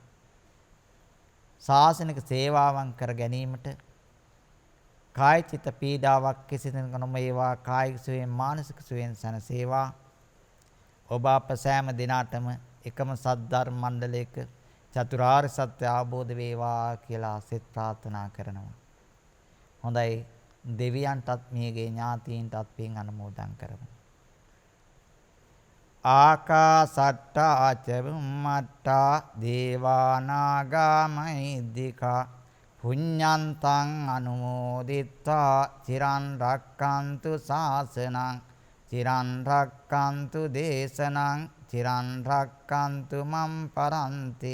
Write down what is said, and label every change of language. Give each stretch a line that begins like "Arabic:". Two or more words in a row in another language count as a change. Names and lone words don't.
Sinhala: ශාසනික සේවාවන් කර ගැනීමට කාය චිත්ත පීඩාවක් කිසිදිනක නොමේවා කායික සුවයෙන් මානසික සුවයෙන් සැනසේවා ඔබ අප සෑම දිනාටම එකම සද්ධර්ම මණ්ඩලයක චතුරාර්ය සත්‍ය අවබෝධ වේවා කියලා සෙත් ප්‍රාර්ථනා කරනවා. හොඳයි දෙවියන්ටත් මේගේ ඥාතීන්ටත් පින් අනුමෝදන් කරමු.
Pali: ආකාසට්ටා ච බුම්මට්ටා දේවා නාග මහිද්దికා පුඤ්ඤන්තං අනුමෝදිත්වා චිරන් රක්칸තු ශාසනං චිරන් රක්칸තු දේශනං චිරන් රක්칸තු මම් පරන්ති